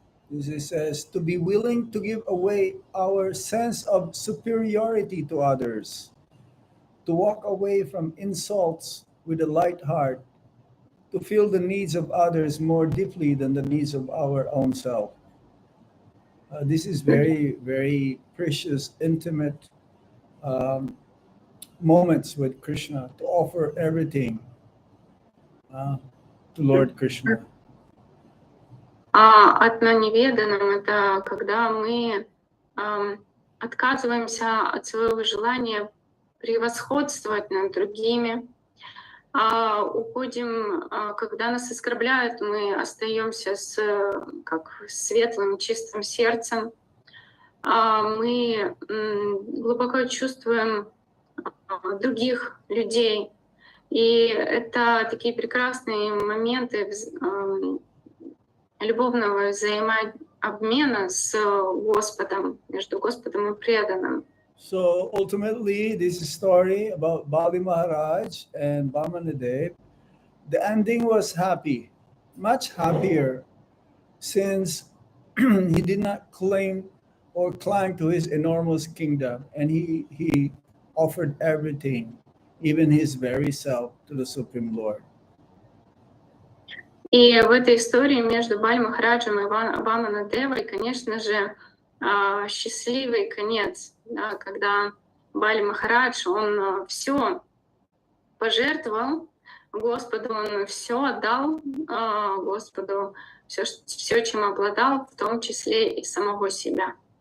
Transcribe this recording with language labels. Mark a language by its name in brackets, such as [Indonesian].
[English] This says to be willing to give away our sense of superiority to others, to walk away from insults with a light heart, to feel the needs of others more deeply than the needs of our own self. This is very, very precious, intimate moments with Krishna, to offer everything to Lord Krishna. [Russian] Одно неведанным — это когда мы отказываемся от своего желания превосходствовать над другими, уходим, когда нас оскорбляют, мы остаемся с светлым, чистым сердцем. Мы глубоко чувствуем других людей. И это такие прекрасные моменты любовного взаимообмена с Господом, между Господом и преданным. [English] So ultimately, this story about Bali Maharaj and Vamanadev, the ending was happy, much happier, since he did not claim or climb to his enormous kingdom, and he offered everything, even his very self, to the Supreme Lord. [Russian] И в этой истории между Бали Махараджем и Ваманадевой, конечно же, счастливый конец, да, когда Бали Махарадж, он все пожертвовал Господу, он все отдал Господу, все, чем обладал, в том числе и самого себя.